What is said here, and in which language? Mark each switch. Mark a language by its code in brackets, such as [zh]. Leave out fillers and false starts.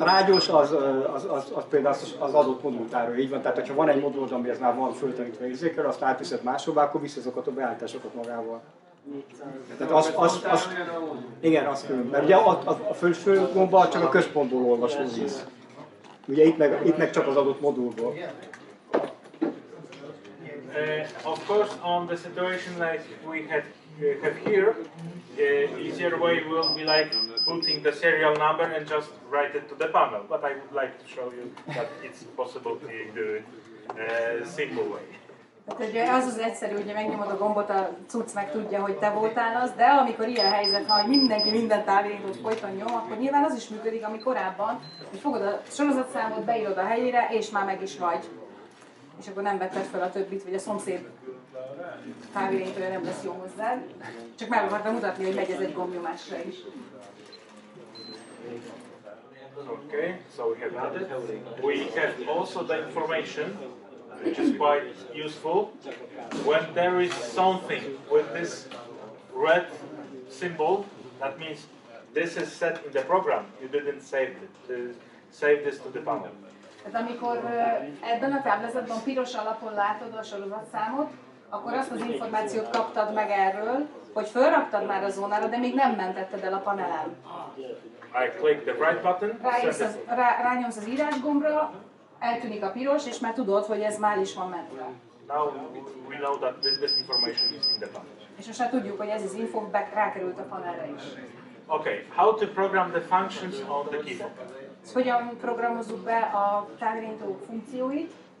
[hu] A rádiós az például az adott modul tárolja, így van, tehát ha van egy modul, amihez már van föltanítva érzékelő, azt átviszed máshová, akkor viszi azokat a beállításokat magával. Tehát igen, az külön, mert ugye a felső gomba csak a központból olvasó víz. Ugye itt meg csak az adott modulból. [en] Of course, on the situation like we have here, easier way will be like putting the serial number and just write it to the panel. But I would like to show you that it's possible to do it simple way. [hu] Tehát az az egyszerű, hogy megnyomod a gombot, a cucc meg tudja, hogy te voltál az, de amikor ilyen helyzet, ha mindenki minden távirányítót folyton nyom, akkor nyilván az is működik, ami korábban, hogy fogod a sorozatszámot, beírod a helyére, és már meg is vagy. És akkor nem vetted fel a többit, vagy a szomszéd távirányítója nem lesz jó hozzád. Csak meg akartam mutatni, hogy megy ez egy gombnyomásra is. [en] Okay, so we have added. We have also the information, which is quite useful. When there is something with this red symbol, that means this is set in the program. You didn't save it. Save this to the panel. [hu] Tehát amikor ebben a táblázatban piros alapon látod a sorozatszámot, akkor azt az információt kaptad meg erről, hogy fölraktad már a zónára, de még nem mentetted el a panelen. [en] I click the right button. [hu] Rányomsz az írás gombra, eltűnik a piros, és már tudod, hogy ez már is van mentve. [en] Now we know that this information is in the panel. [hu] És most már tudjuk, hogy ez az info rákerült a panelre is. [en] Okay, how to program the functions on the key fob? [hu] Hogyan programozzuk be a távirányító funkcióit?